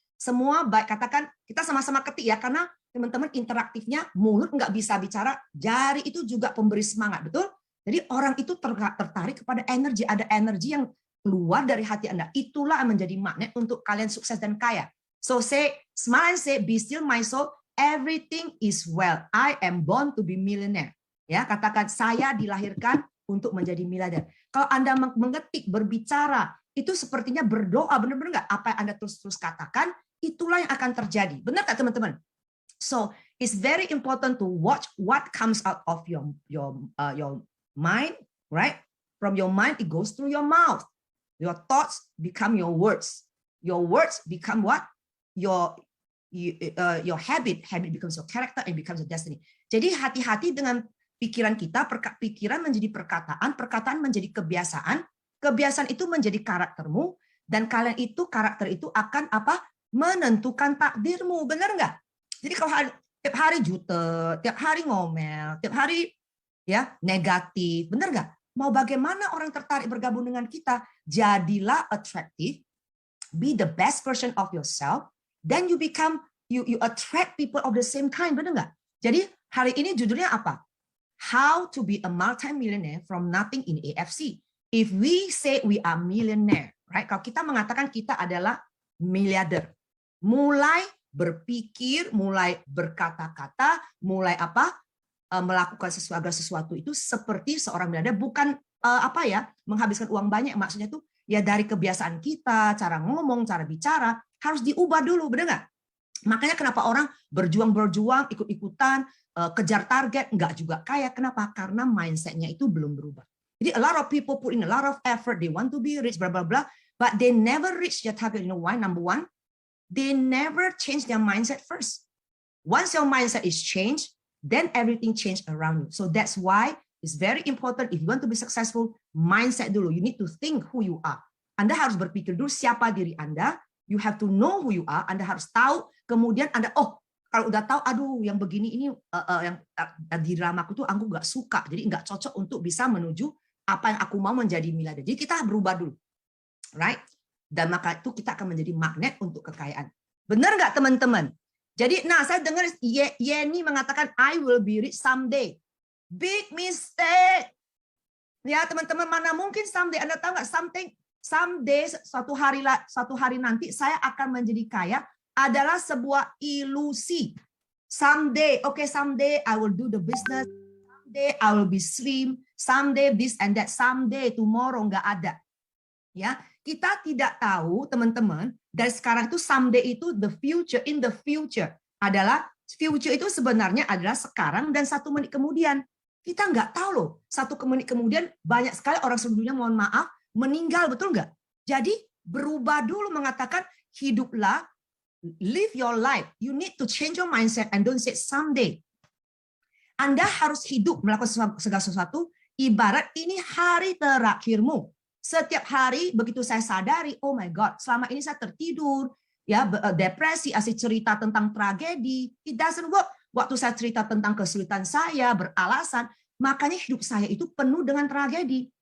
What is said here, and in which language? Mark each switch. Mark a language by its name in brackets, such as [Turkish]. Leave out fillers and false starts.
[Indonesian] Semua baik, katakan kita sama-sama ketik ya, karena teman-teman interaktifnya mulut nggak bisa bicara, jari itu juga pemberi semangat, betul? Jadi orang itu tertarik kepada energi, ada energi yang keluar dari hati Anda. Itulah yang menjadi magnet untuk kalian sukses dan kaya. [English] So say, smile and say, be still my soul, everything is well. I am born to be millionaire. [Indonesian] Ya, katakan saya dilahirkan untuk menjadi miliarder. Kalau Anda mengetik, berbicara, itu sepertinya berdoa, benar-benar nggak? Apa yang Anda terus-terus katakan, itulah yang akan terjadi. Benar nggak teman-teman? [English] So it's very important to watch what comes out of your mind, right? From your mind, it goes through your mouth. Your thoughts become your words. Your words become what? Your habit. Habit becomes your character and becomes your destiny. [Indonesian] Jadi hati-hati dengan pikiran kita. Pikiran menjadi perkataan, perkataan menjadi kebiasaan, kebiasaan itu menjadi karaktermu, dan kalian itu karakter itu akan apa? Menentukan takdirmu. Benar nggak? Jadi kalau tiap hari jutek, tiap hari ngomel, tiap hari ya negatif, benar nggak? Mau bagaimana orang tertarik bergabung dengan kita? Jadilah [English] attractive, be the best version of yourself, then you become you attract people of the same kind, [Indonesian] benar nggak? Jadi hari ini judulnya apa? [English] How to be a multi-millionaire from nothing in AFC. If we say we are millionaire, right? [Indonesian] Kalau kita mengatakan kita adalah miliarder, mulai berpikir, mulai berkata-kata, mulai apa? Melakukan sesuatu itu seperti seorang miliarder, bukan menghabiskan uang banyak. Maksudnya itu ya dari kebiasaan kita, cara ngomong, cara bicara harus diubah dulu, benar nggak? Makanya kenapa orang berjuang, ikut-ikutan, kejar target, nggak juga kaya. Kenapa? Karena mindset-nya itu belum berubah. [English] Jadi a lot of people put in a lot of effort, they want to be rich, blah blah blah, but they never reach their target. You know why? Number one, they never change their mindset first. Once your mindset is changed, then everything change around you. So that's why it's very important if you want to be successful, mindset dulu. You need to think who you are. [Indonesian] Anda harus berpikir dulu siapa diri Anda. [English] You have to know who you are. [Indonesian] Anda harus tahu. Kemudian Anda, kalau udah tahu, aduh yang begini ini yang di dalam aku tuh aku nggak suka. Jadi nggak cocok untuk bisa menuju apa yang aku mau menjadi miliarder. Jadi kita berubah dulu, right? Dan maka itu kita akan menjadi magnet untuk kekayaan. Benar nggak teman-teman? Jadi, saya dengar Yeni mengatakan, [English] I will be rich someday. Big mistake. [Indonesian] Ya teman-teman, mana mungkin someday. Anda tahu nggak, something someday, suatu hari nanti saya akan menjadi kaya adalah sebuah ilusi. [English] Someday, someday I will do the business. Someday I will be slim. Someday this and that. Someday, tomorrow [Indonesian] nggak ada. Ya, kita tidak tahu teman-teman. Dari sekarang itu someday itu [English] the future, in the future [Indonesian] adalah future itu sebenarnya adalah sekarang dan 1 menit kemudian. Kita nggak tahu loh. 1 menit kemudian banyak sekali orang seluruh dunia, mohon maaf, meninggal, betul nggak? Jadi berubah dulu, mengatakan hiduplah, [English] live your life. You need to change your mindset and don't say someday. [Indonesian] Anda harus hidup melakukan segala sesuatu ibarat ini hari terakhirmu. Setiap hari begitu saya sadari, [English] oh my God, [Indonesian] selama ini saya tertidur, ya depresi, asik cerita tentang tragedi, [English] it doesn't work. [Indonesian] Waktu saya cerita tentang kesulitan saya, beralasan, makanya hidup saya itu penuh dengan tragedi.